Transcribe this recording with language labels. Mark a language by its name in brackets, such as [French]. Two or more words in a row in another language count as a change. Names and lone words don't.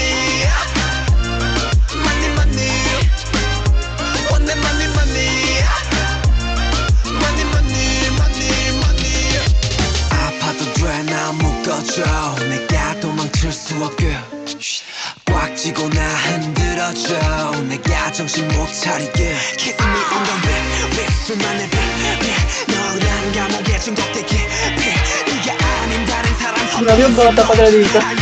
[Korean] 내가 도망칠 수 없게 꽉 쥐고 나 흔들어줘 내가 정신 못 차리게 [English] Kiss me on the lip [Korean] 술만의 빛 너란 감옥에 중독되게 네가 아닌 다른 사람 [Filipino] Grabe yung bata pa dito.